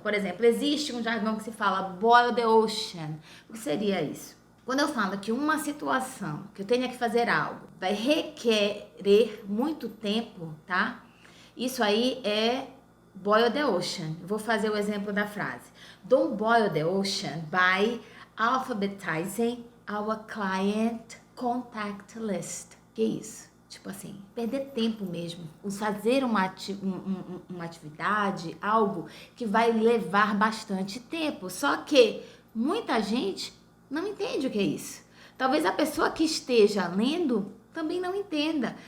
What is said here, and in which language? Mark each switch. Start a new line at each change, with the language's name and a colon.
Portuguese: Por exemplo, existe um jargão que se fala boil the ocean. O que seria isso? Quando eu falo que uma situação, que eu tenha que fazer algo, vai requerer muito tempo, tá? Isso aí é boil the ocean. Vou fazer o exemplo da frase.
English: Don't boil the ocean by alphabetizing our client contact list.
Portuguese: Que isso? Tipo assim, perder tempo mesmo. Fazer uma atividade, algo que vai levar bastante tempo. Só que muita gente não entende o que é isso. Talvez a pessoa que esteja lendo também não entenda.